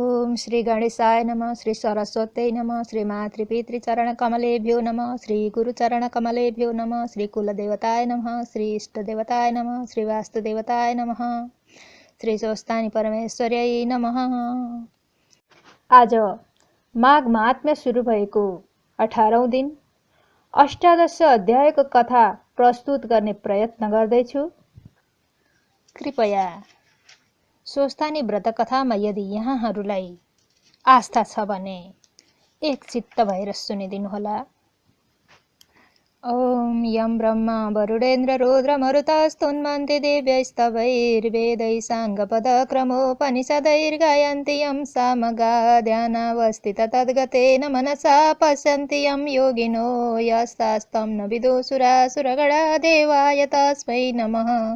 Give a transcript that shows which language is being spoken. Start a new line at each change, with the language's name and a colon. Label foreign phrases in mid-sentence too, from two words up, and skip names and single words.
Sanskrit: ओम श्री गणेशाय नमः, श्री सरस्वत्यै नमः, श्री मातृपितृचरणकमलेभ्यो नमः, श्री गुरुचरणकमलेभ्यो नमः, श्री कुलदेवताय नमः, श्री इष्टदेवताय नमः, श्री वास्तुदेवताय नमः, श्री स्वस्थानी परमेश्वर्यै नमः।
Nepali: आज माघ महात्म्य सुरु भएको 18औं दिन अष्टादश अध्यायको कथा प्रस्तुत गर्ने प्रयत्न गर्दैछु। कृपया स्वस्थानी व्रत कथामा यदि यहाँहरूलाई आस्था छ भने एक चित्त भएर सुनिदिनुहोला।
Sanskrit: ओम यम ब्रह्मा वरुणेन्द्र रुद्र मरुतस्तुन्वन्ति दिव्यैस्तवैर्वेदैः साङ्गपदक्रमोपनिषदैर्गायन्ति यं सामगा ध्यानावस्थित तद्गतेन मनसा पश्यन्ति यं योगिनो यस्तास्तं न विदुषुरासुरगणा देवाय तस्मै नमः।